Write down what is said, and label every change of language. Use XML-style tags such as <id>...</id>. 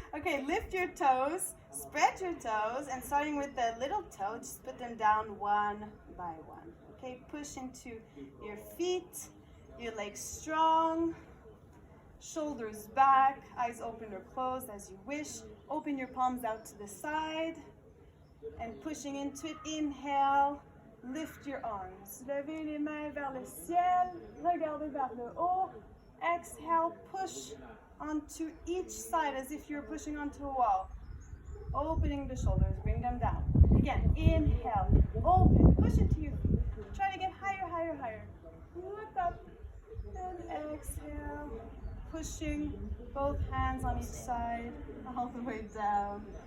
<en>Okay, lift your toes, spread your toes, and starting with the little toe, just put them down one by one. Okay, push into your feet, your legs strong, shoulders back, eyes open or closed as you wish. Open your palms out to the side, and pushing into it, inhale. Lift your arms.</en> <fr>Levez les mains vers le ciel. Regardez vers le haut.</fr> <en>Exhale, push onto each side as if you're pushing onto a wall. Opening the shoulders, bring them down. Again, inhale, open, push into your feet. Try to get higher, higher, higher. Look up. And exhale, pushing both hands on each side, all the way down.</en>